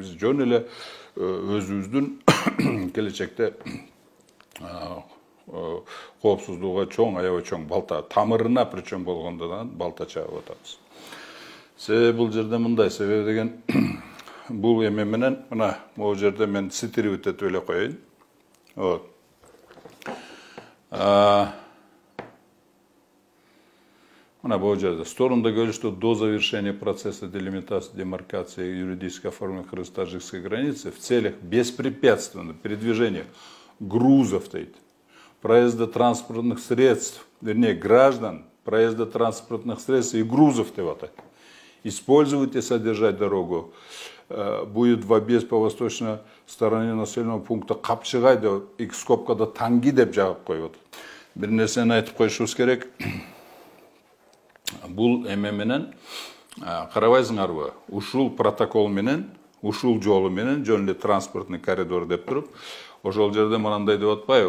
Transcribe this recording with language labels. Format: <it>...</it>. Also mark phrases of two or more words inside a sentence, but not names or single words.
<ky>Биз жөн эле өзүбүздүн келечекте коопсуздугуга чоң, аябай чоң балта, тамырына причем болгондон балта чагып атабыз. Себеби бул жерде мындай, себеби деген бул эме менен мына могу жерде мен цитировать этип эле коеюн.</ky> <ru>Вот.</ru> <ky>Мына бул жерде</ky> <ru>стороны договорились, что до завершения процесса делимитации, демаркации и юридического оформления крымско-таджикской границы в целях беспрепятственного передвижения грузов, проезда транспортных средств, вернее граждан, проезда транспортных средств и грузов, использовать и содержать дорогу будет в объезд по восточной стороне населенного пункта Капчыгай</ru> <ky>деп, iki скобкада Танги деп жагып коюп атат. Бир нерсени айтып коюшубуз керек. Бул эме менен карабайсыңарбы? Ушул протокол менен, ушул жолу менен жөн эле</ky> <ru>транспортный коридор</ru> <ky>деп туруп, ошол жерде мынандай деп атпайбы?</ky>